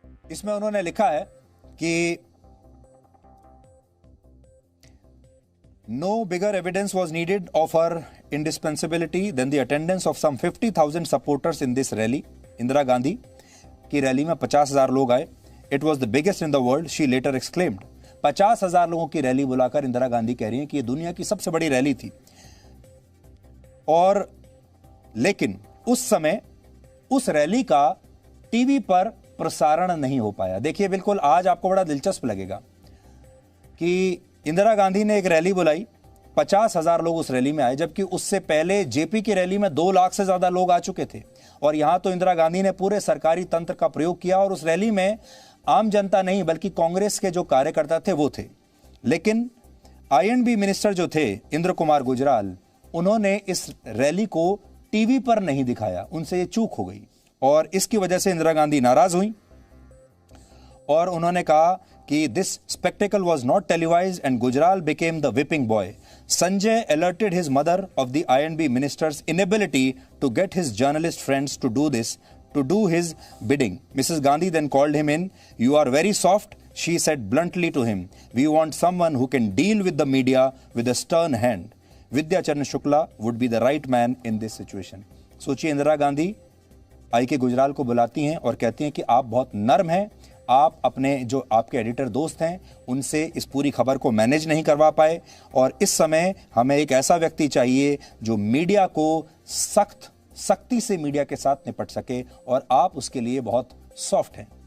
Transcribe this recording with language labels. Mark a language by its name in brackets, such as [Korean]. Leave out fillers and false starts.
[Hindi] इसमें उन्होंने लिखा है कि [English] no bigger evidence was needed of her indispensability than the attendance of some 50,000 supporters in this rally. [Hindi] Indira Gandhi की रैली में 50,000 लोग आए। [English] It was the biggest in the world, she later exclaimed. [Hindi] 50,000 लोगों की रैली बुलाकर इंदिरा गांधी कह रही हैं कि ये दुनिया की सबसे बड़ी रैली थी। और लेकिन उस समय उस रैली का टीवी पर प्रसारण नहीं हो पाया। देखिए, बिल्कुल आज आपको बड़ा दिलचस्प लगेगा कि इंदिरा गांधी ने एक रैली बुलाई, 50,000 लोग उस रैली में आए, जबकि उससे पहले जेपी की रैली में 2 लाख से ज्यादा लोग आ चुके थे। और यहां तो इंदिरा गांधी ने पूरे सरकारी तंत्र का प्रयोग किया और उस रैली में आम जनता नहीं बल्कि कांग्रेस के जो कार्यकर्ता थे वो थे। लेकिन आईएनबी मिनिस्टर जो थे इंद्र कुमार गुजराल, उन्होंने इस रैली को टीवी पर नहीं दिखाया, उनसे ये चूक हो गई और इसकी वजह से इंदिरा गांधी नाराज हुई और उन्होंने कहा कि [English] this spectacle was not televised and Gujral became the whipping boy. Sanjay alerted his mother of the INB minister's inability to get his journalist friends to do this, to do his bidding. Mrs. Gandhi then called him in. You are very soft, she said bluntly to him. We want someone who can deal with the media with a stern hand. Vidyacharan Shukla would be the right man in this situation. [Hindi] सोचिए, इंदिरा गांधी आई के गुजराल को बुलाती हैं और कहती हैं कि आप बहुत नर्म हैं, आप अपने जो आपके एडिटर दोस्त हैं उनसे इस पूरी खबर को मैनेज नहीं करवा पाए और इस समय हमें एक ऐसा व्यक्ति चाहिए जो मीडिया को सख्ती से मीडिया के साथ निपट सके और आप उसके लिए बहुत सॉफ्ट हैं।